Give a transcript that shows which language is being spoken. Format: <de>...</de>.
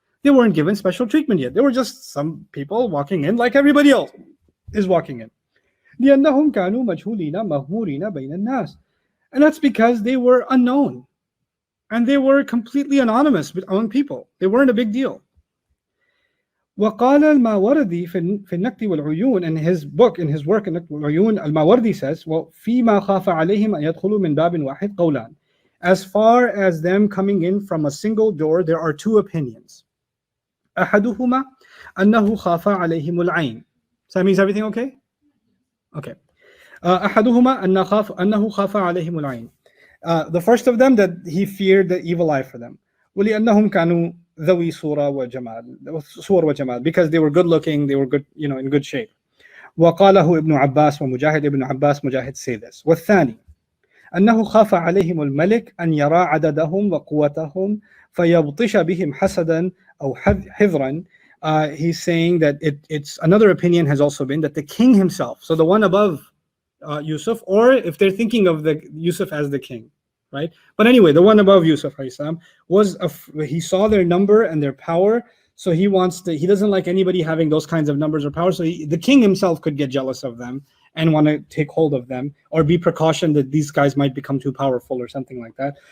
<en>They weren't given special treatment yet. They were just some people walking in like everybody else is walking in.</en> <ar>لِأَنَّهُمْ كَانُوا مَجْهُولِينَ مَغْمُورِينَ بَيْنَ النَّاسِ.</ar> <en>And that's because they were unknown. And they were completely anonymous among people. They weren't a big deal.</en> <ar>وقال الماوردي في النكت والعيون,</ar> <en>in his work</en> <ar>النكت والعيون, الماوردي</ar> <en>says,</en> <ar>وفيما خاف عليهم أن يدخلوا من باب واحد قولان.</ar> <en>As far as them coming in from a single door, there are two opinions.</en> <ar>أحدهما أنه خاف عليهم العين.</ar> <en>So that means everything okay? Okay.</en> <ar>أحدهما أنه خاف عليهم العين.</ar> <en>The first of them, that he feared the evil eye for them.</en> <ar>وَلِأَنَّهُمْ كَانُوا ذَوِي صُورَ وَجَمَالٍ,</ar> <en>because they were good looking, they were good, in good shape.</en> <ar>وَقَالَهُ ابن عباس ومجاهد.</ar> <en>Ibn Abbas, Mujahid say this.</en> <ar>وَالثاني أنه خاف عليهم الملك أن يرى عددهم وقوتهم فيبطش بهم حسدا أو حذرا.</ar> <en>He's saying that it's another opinion has also been that the king himself, so the one above Yusuf, or if they're thinking of the Yusuf as the king, right? But anyway, the one above Yusuf he saw their number and their power, So he doesn't like anybody having those kinds of numbers or power. So the king himself could get jealous of them and want to take hold of them, or be precautioned that these guys might become too powerful or something like that.</en>